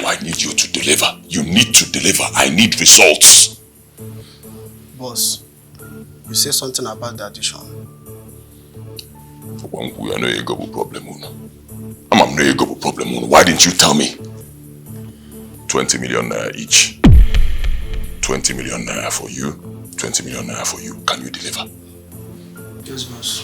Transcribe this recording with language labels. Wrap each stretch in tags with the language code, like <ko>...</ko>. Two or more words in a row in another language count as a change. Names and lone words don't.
<en>I need you to deliver. You need to deliver. I need results. Boss, you say something about the addition. We are no problem. I'm no problem. Why didn't you tell me? 20 million naira each. 20 million naira for you. 20 million naira for you. Can you deliver? Yes, boss.</en>